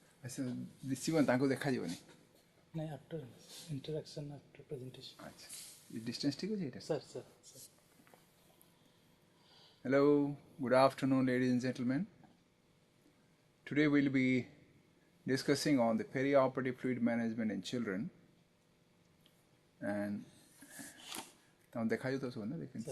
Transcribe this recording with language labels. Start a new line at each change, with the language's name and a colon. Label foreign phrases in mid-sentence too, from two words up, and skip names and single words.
Odia: ଆଚ୍ଛା ଦିଶିବନି ତାଙ୍କୁ ଦେଖାଯିବନି
English: ନାଇଁ after interaction after presentation
Odia: ଆଚ୍ଛା ଡିଷ୍ଟାନ୍ସ ଠିକ୍ ଅଛି ଏଇଟା ସାର୍ ସାର୍ ସାର୍
English: Hello, good afternoon ladies and gentlemen. Today we'll be discussing on the Peri Operative Fluid Management in children and now they can sir,